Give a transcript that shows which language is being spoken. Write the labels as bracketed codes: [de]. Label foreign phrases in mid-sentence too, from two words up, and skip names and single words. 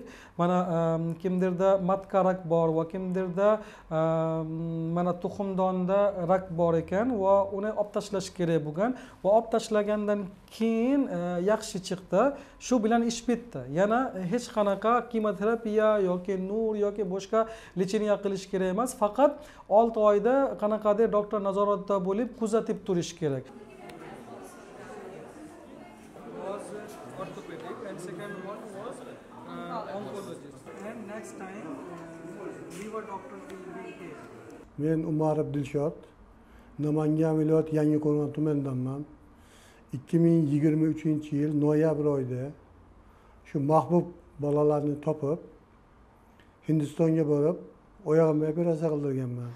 [uz] Mana kimdirda matka rak bor va kimdirda mana tuxumdonda rak bor ekan va uni olib tashlash kerak bo'lgan va olib tashlagandan keyin yaxshi chiqdi. Shu bilan ish bitdi. Yana hech qanaqa kimyoterapiya yoki nur yoki boshqa lecheniya qilish kerak emas. Faqat 6 oyda qanaqadir doktor nazoratda bo'lib kuzatib turish kerak. [en] Orthopedic and second one was oncologist. And next time liver doctor will be here. [uz] Men Umarov Dilshod, Namangan viloyati Yangiqo'rg'on tumanidanman. 2023-yil noyabr oyida shu mahbub bolalarni topib Hindistonga borib, oyog'imni operatsiya qildirganman.